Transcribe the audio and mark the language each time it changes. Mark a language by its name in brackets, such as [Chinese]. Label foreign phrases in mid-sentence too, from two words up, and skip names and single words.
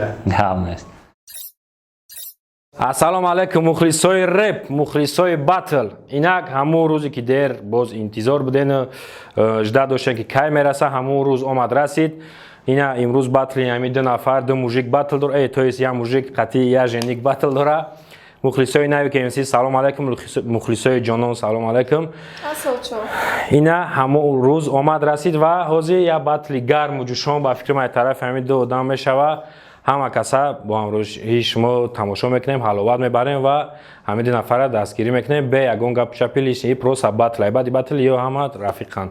[Tajik] Ҳамаст. Ассалому алайкум мухлисои реп, мухлисои батл. Инак ҳамун рӯзе ки дер боз интизор буден, жда доштем ки кай мераса, ҳамун рӯз омад расид. Ина имрӯз батли ҳамин ду нафар ду мужик батл дора, [Russian] то есть [Tajik] я мужик қати я женик батл дора. мухлисои нави KMC салом алайкум, мухлисои ҷонон салом алайкум. Асалчо. Ина ҳамон рӯз омад расид ва ҳозир як батли гарму ҷӯшон ба фикри ман тарафи ҳамин ду одам мешава. Ҳама каса бо ҳамроҳии шумо тамошо мекунем, ҳаловат мебарем ва ҳамин ду нафара дастгирӣ мекунем бе ягон гап чапилиш [Russian] и просто [Tajik] батл баъди батл ё ҳама рафиқан.